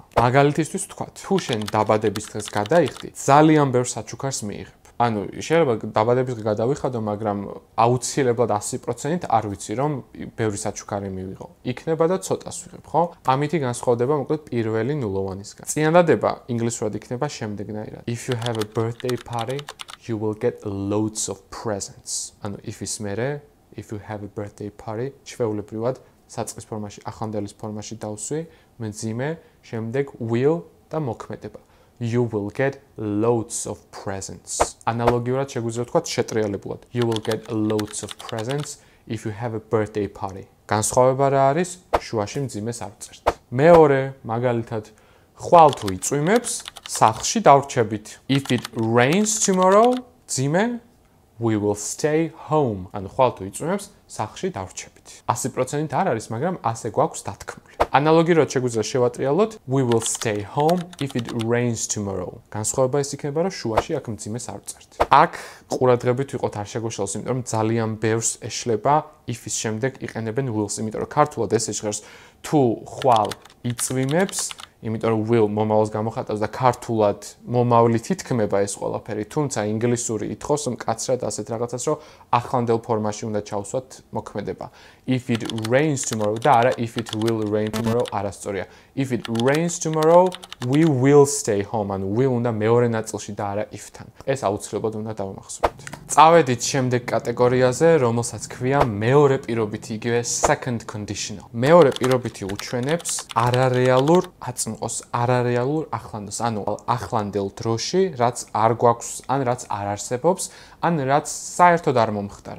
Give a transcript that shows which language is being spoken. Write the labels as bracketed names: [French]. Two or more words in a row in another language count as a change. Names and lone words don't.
[Georgian] მაგალითისთვის ვთქვათ, თუ შენ დაბადების დღეს გადაიხდი, ძალიან ბევრ საჩუქარს მიიღებ. ანუ შეიძლება დაბადების დღე გადავიხადო, მაგრამ აუცილებლად 100%-ით არ ვიცი რომ ბევრი საჩუქარი მივიღო. იქნება და ცოტას ვიღებ, ხო? ამითი განსხვავდება მოკლედ პირველი ნულოვანისგან. წინადადება ინგლისურად იქნება შემდეგნაირად. [English] If you have a birthday party, you will get loads of presents. [Georgian] ანუ if-ის მერე [English] if you have a birthday party. [Georgian] ჩვეულებრივად საწყის ფორმაში, ახლანდელის ფორმაში დავსვი, მძიმე, შემდეგ will და მოქმედება. [English] You will get loads of presents. [Georgian] Ანალოგიურად შეგვიძლია ვთქვათ შეტრიალებულად. [English] You will get loads of presents if you have a birthday party. [Georgian] განსხვავება რა არის? შუაში მძიმეს არ ვწერთ. მეორე, მაგალითად, ხვალ თუ იწვიმებს, სახლში დავრჩებით. [English] If it rains tomorrow, მძიმე, we will stay home. [Georgian] ანუ ხვალ თუ იწვიმებს, სახლში დავრჩებით. 100% არ არის, მაგრამ ასე გვაქვს დათქმული. ანალოგიურად შეგვიძლია შევატრიალოთ [English] we will stay home if it rains tomorrow. [Georgian] განსხვავება ის იქნება, რომ შუაში აქ მძიმეს არ ვწერთ. აქ ყურადღებით ვიყოთ არ შეგვეშალოს, იმიტომ რომ ძალიან ბევრს ეშლება if-ის შემდეგ იყენებენ will-ს, იმიტომ რომ ქართულად ეს ჟღერს თუ ხვალ იწვიმებს, იმიტომ რომ will მომავალს გამოხატავს და ქართულად მომავლით ითქმება ეს ყველაფერი, თუმცა ინგლისური ითხოვს მკაცრად ასეთ რაღაცას, რომ ახლანდელ ფორმაში უნდა ჩავსვათ მოქმედება. [English] If it rains tomorrow [Georgian] და არა [English] if it will rain tomorrow არასწორია. If it rains tomorrow, we will stay home. [Georgian] ანუ will უნდა მეორე ნაწილში და არა if-თან. ეს აუცილებლად უნდა დავამახსოვროთ. წავედით შემდეგ კატეგორიაზე, რომელსაც ქვია მეორე პირობითი, იგივე [English] second conditional. [Georgian] მეორე პირობითი უჩვენებს არარეალურ აწმყოს, არარეალურ ახლანდელს, ანუ ახლანდელ დროში, რაც არ გვაქვს, ან რაც არ არსებობს, ან რაც საერთოდ არ მომხდარა.